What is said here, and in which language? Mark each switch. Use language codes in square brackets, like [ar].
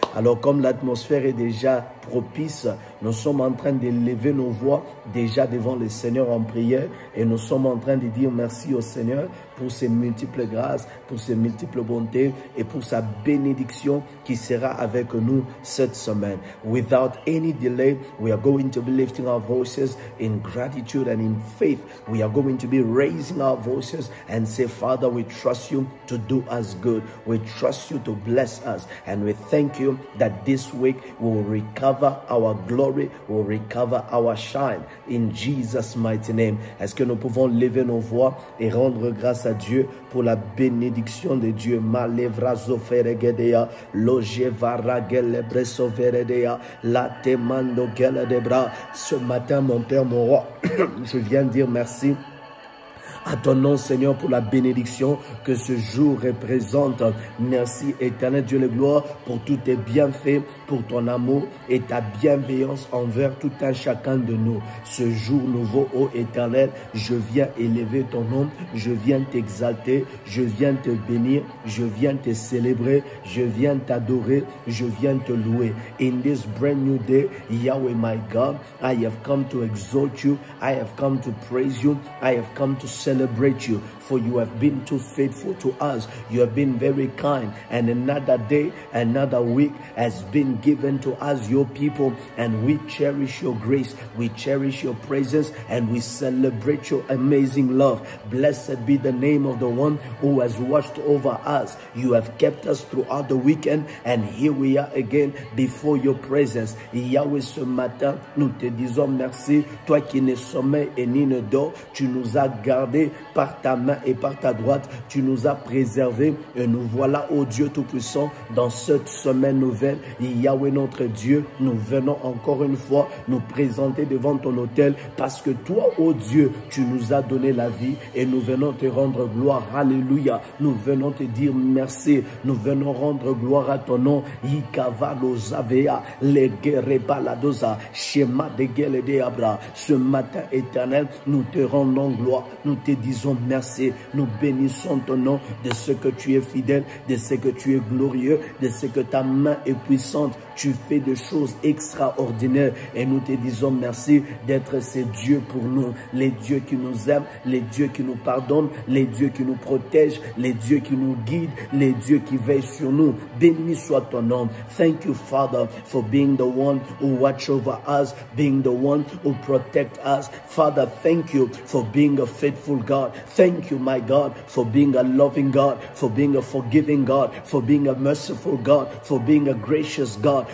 [fr] Alors comme l'atmosphère est déjà propice, nous sommes en train de lever nos voix déjà devant le Seigneur en prière et nous sommes en train de dire merci au Seigneur pour ses multiples grâces, pour ses multiples bontés et pour sa bénédiction qui sera avec nous cette semaine. [en] Without any delay, we are going to be lifting our voices in gratitude and in faith. We are going to be raising our voices and say, Father, we trust you to do us good. We trust you to bless us. And we thank you that this week we will recover our glory, we will recover our shine. In Jesus' mighty name. [fr] Est-ce que nous pouvons lever nos voix et rendre grâce à Dieu pour la bénédiction de Dieu? Malevra zoferegedea, lojevara gelebreso veredea, la temando geledebra. Ce matin, mon Père, mon roi, je viens dire merci à ton nom, Seigneur, pour la bénédiction que ce jour représente. Merci, éternel Dieu de gloire, pour tous tes bienfaits, pour ton amour et ta bienveillance envers tout un chacun de nous. Ce jour nouveau, ô éternel, je viens élever ton nom, je viens t'exalter, je viens te bénir, je viens te célébrer, je viens t'adorer, je viens te louer. [en] In this brand new day, Yahweh my God, I have come to exalt you, I have come to praise you, I have come to celebrate celebrate you, for you have been too faithful to us. You have been very kind, and another day, another week has been given to us, your people, and we cherish your grace, we cherish your presence, and we celebrate your amazing love. Blessed be the name of the one who has watched over us. You have kept us throughout the weekend, and here we are again before your presence. [fr] Yahweh, ce matin, nous te disons merci, toi qui ne sommeille et ni ne dors, tu nous as gardés par ta main et par ta droite, tu nous as préservés, et nous voilà, ô Dieu Tout-Puissant, dans cette semaine nouvelle. Yahweh notre Dieu, nous venons encore une fois nous présenter devant ton autel, parce que toi, ô Dieu, tu nous as donné la vie, et nous venons te rendre gloire. Alléluia. Nous venons te dire merci, nous venons rendre gloire à ton nom. Yikavalo Zavea, Legerebaladoza, Shema de Gelede Abra. Ce matin éternel, nous te rendons gloire, nous te disons merci, nous bénissons ton nom de ce que tu es fidèle, de ce que tu es glorieux, de ce que ta main est puissante. Tu fais des choses extraordinaires, et nous te disons merci d'être ces dieux pour nous, les dieux qui nous aiment, les dieux qui nous pardonnent, les dieux qui nous protègent, les dieux qui nous guident, les dieux qui veillent sur nous. Béni soit ton nom. [en] Thank you, Father, for being the one who watch over us, being the one who protect us. Father, thank you for being a faithful God. Thank you, my God, for being a loving God, for being a forgiving God, for being a merciful God, for being a gracious God.